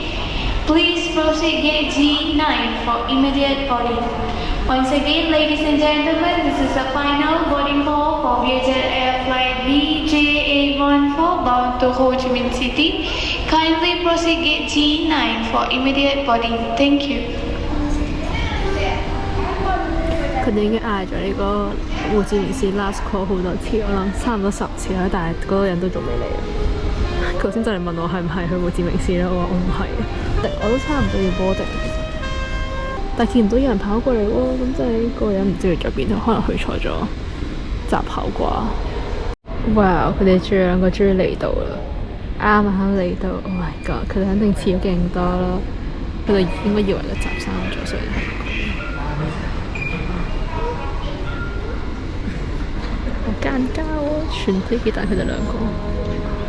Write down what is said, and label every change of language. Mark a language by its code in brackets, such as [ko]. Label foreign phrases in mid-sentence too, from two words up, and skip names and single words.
[en] Please proceed gate G9 for immediate boarding. Once again, ladies and gentlemen, this is the final boarding call for Vietjet Air Flight BJ814 bound to Ho Chi Minh City. Kindly proceed gate G9 for immediate boarding. Thank you. [yue] 佢哋已經嗌咗呢個胡志明市 [en] last call [yue] 好多次，我諗差唔多10次啦，但係嗰個人都仲未嚟。佢頭先就嚟問我係唔係去胡志明市啦，我話我唔係，我都差唔多要 boarding， 但係見唔到有人跑過嚟喎，咁即係呢個人唔知去咗邊度，可能去錯咗閘口啩。哇！佢哋仲有2個終於嚟到啦，啱嚟到 ， [en] Oh my god！ [yue] 佢哋肯定遲咗勁多啦，佢哋應該以為個閘閂咗，所以。好奸交啊！全飛機帶佢哋2個。